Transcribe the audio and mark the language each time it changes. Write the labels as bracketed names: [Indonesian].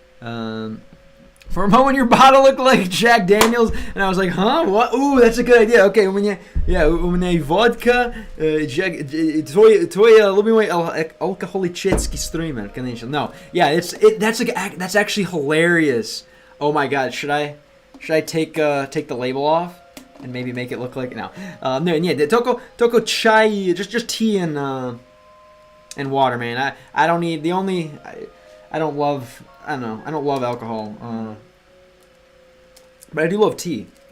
[English] For a moment, your bottle looked like Jack Daniels, and I was like, huh? What? Ooh, that's a good idea. [Russian] Okay, у меня vodka, Jack, твой любимый алкоголический стример, конечно. [English] No, yeah, that's actually hilarious. Oh my God, should I take the label off and maybe make it look like no? No, yeah, toko chai, just tea and water, man. I don't need I don't love alcohol, but I do love tea.